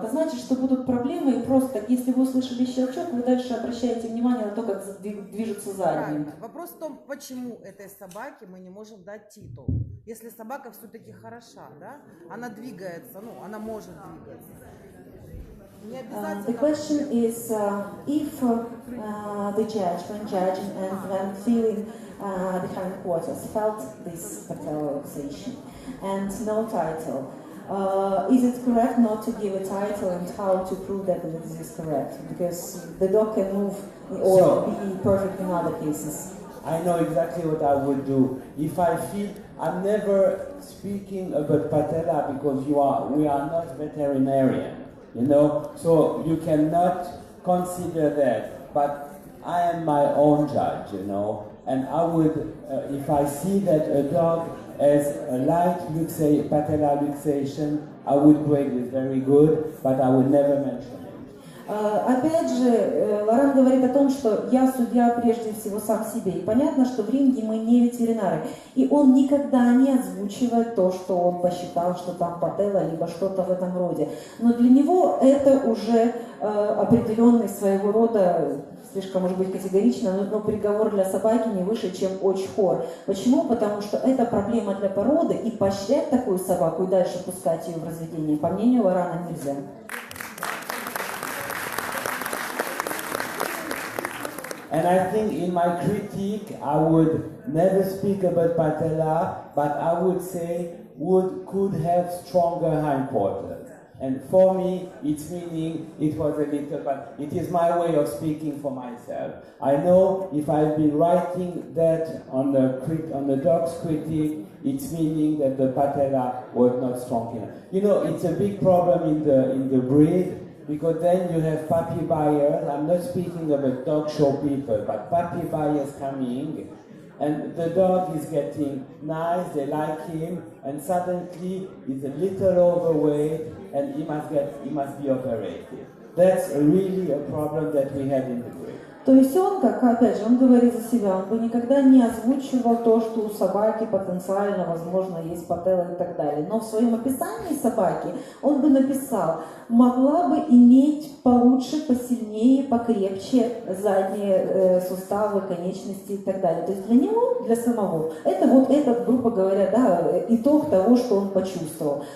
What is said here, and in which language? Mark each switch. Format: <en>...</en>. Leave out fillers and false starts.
<ru>Это значит, что будут проблемы, и просто, если вы услышали щелчок, вы дальше обращаете внимание на то, как движутся задние. Правильно. Вопрос в том, почему этой собаке мы не можем дать титул. Если собака все-таки хороша, да, она двигается, ну, она может двигаться. Не обязательно...</ru> <en>The question is, if the judge, when judging and when feeling the hindquarters, felt this patellalization and no title, is it correct not to give a title, and how to prove that this is correct? Because the dog can move or be perfect in other cases. I know exactly what I would do. If I feel, I'm never speaking about patella because we are not veterinarian, you know, so you cannot consider that. But I am my own judge, you know, and I would, if I see that a dog has a light patella luxation, I would grade it very good, but I would never mention it.</en> <ru>Опять же, Лоран говорит о том, что я судья прежде всего сам себе. И понятно, что в ринге мы не ветеринары. И он никогда не озвучивает то, что он посчитал, что там пателла, либо что-то в этом роде. Но для него это уже определенный своего рода, слишком, может быть, категорично, но приговор для собаки не выше, чем очхор. Почему? Потому что это проблема для породы, и поощрять такую собаку и дальше пускать ее в разведение, по мнению Лорана, нельзя.</ru> <en>And I think in my critique, I would never speak about patella, but I would say could have stronger hindquarters. And for me, it's meaning it was a little, but it is my way of speaking for myself. I know if I've been writing that on the dog's critique, it's meaning that the patella was not strong enough. You know, it's a big problem in the breed. Because then you have puppy buyers, I'm not speaking about dog show people, but puppy buyers coming, and the dog is getting nice, they like him, and suddenly he's a little overweight, and he must be operated. That's really a problem that we have in the breed.</en> <ru>То есть он, как, опять же, он говорит за себя, он бы никогда не озвучивал то, что у собаки потенциально, возможно, есть пателла и так далее. Но в своем описании собаки он бы написал, могла бы иметь получше, посильнее, покрепче задние суставы, конечности и так далее. То есть для него, для самого, это вот этот, грубо говоря, да, итог того, что он почувствовал.</ru>